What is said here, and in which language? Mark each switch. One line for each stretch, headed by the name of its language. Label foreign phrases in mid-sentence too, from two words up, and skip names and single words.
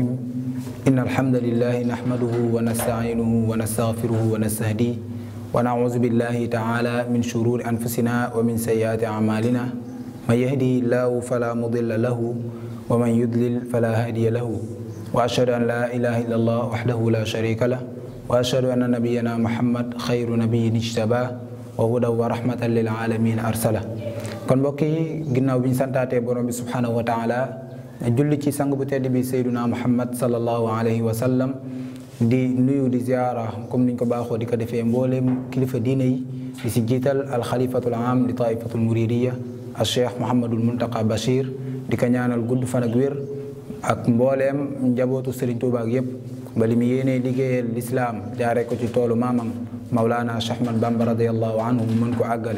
Arabic: إن الحمد لله نحمده ونستعينه ونستغفره ونستهديه ونعوذ بالله تعالى من شرور أنفسنا ومن سيئات أعمالنا. من يهده الله فلا مضل له ومن يضلل فلا هادي له وأشهد أن لا إله إلا الله وحده لا شريك له وأشهد أن نبينا محمد خير نبي اجتباه وهدى ورحمة للعالمين أرسله.
Wolof: kon mbokk yi ginnaaw bi ñu santaatee borom bi
Arabic: سبحانه وتعالى
Wolof: julli ci sang bu tedd bi
Arabic: سيدنا محمد صلى الله عليه وسلم
Wolof: di nuyu di ziara comme niñ ko baaxoo di ko defee mbooleem kilifa diine yi di si jiital
Arabic: الخليفة العام
Wolof: li
Arabic: الطائفة المريدية
Wolof: al cheikh Mouhamadul Muntaqa Bachir di ko ñaanal gudd fan ak wér ak mbooleem njabootu Serigne Touba ak yépp ba li mu yéenee liggéeyal lislaam jaaree ko ci toolu maamam Mawlana Cheikh Ahmad Bamba
Arabic: رضي الله عنه
Wolof: mu mën ko àggale.